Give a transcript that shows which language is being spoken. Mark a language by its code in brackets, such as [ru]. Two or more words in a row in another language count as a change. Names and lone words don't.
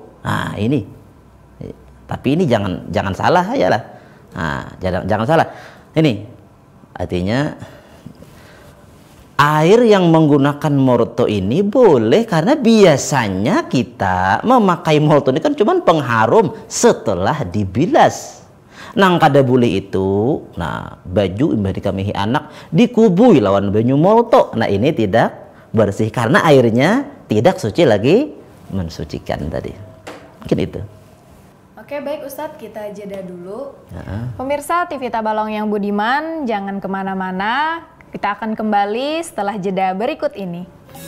[id] Nah, ini. Tapi ini jangan salah ya lah. Nah, jangan salah. Ini artinya air yang menggunakan molto ini boleh karena biasanya kita memakai molto ini kan cuma pengharum setelah dibilas. [bjn] Nang kada boleh itu, nah baju imbah dikamihi anak dikubui lawan banyu molto. [id] Nah ini tidak bersih karena airnya tidak suci lagi mensucikan tadi. Mungkin itu. Oke, baik Ustadz, kita jeda dulu. Pemirsa TV Tabalong yang budiman, jangan kemana-mana. Kita akan kembali setelah jeda berikut ini.